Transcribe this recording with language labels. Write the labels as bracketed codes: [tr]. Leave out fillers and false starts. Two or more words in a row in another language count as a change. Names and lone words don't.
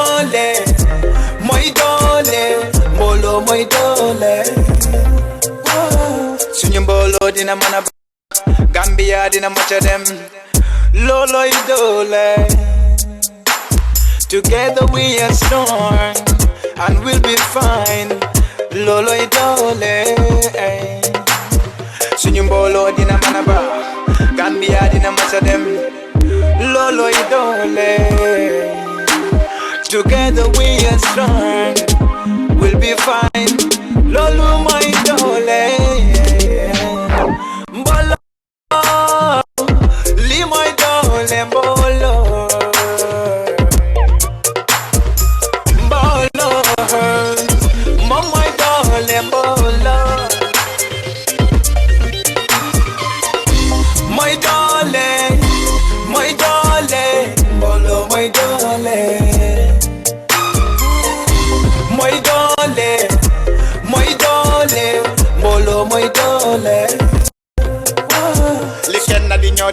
[wo] mbolo mooy doole suñu mbolo dina mën a Gambia dina macha dem looloy doole [en] together we are strong and we'll be fine [wo] looloy doole suñu mbolo dina mën a Gambia dina macha dem looloy doole [en] together we are strong we'll be fine [wo] lolo mooy doole mbolo li mooy doole mbolo moom mooy doole mbolo mooy doole mbolo mooy doole mbolo mooy doole li kenn di ñoo